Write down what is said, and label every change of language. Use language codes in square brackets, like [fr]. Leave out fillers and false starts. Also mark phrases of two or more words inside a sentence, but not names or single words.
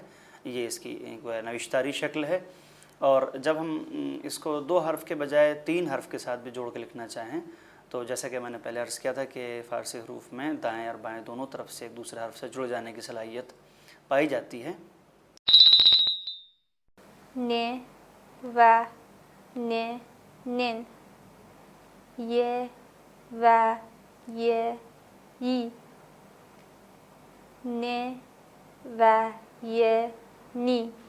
[ur] یہ اس کی نوشتاری شکل ہے، اور جب ہم اس کو 2 حرف کے بجائے 3 حرف کے ساتھ بھی جوڑ کے لکھنا چاہیں تو جیسا کہ میں نے پہلے عرض کیا تھا کہ فارسی حروف میں دائیں اور بائیں دونوں طرف سے ایک دوسرے حرف سے جڑ جانے کی صلاحیت پائی جاتی ہے۔ ن و ن نن، ی و ی ی، ن و ی نی،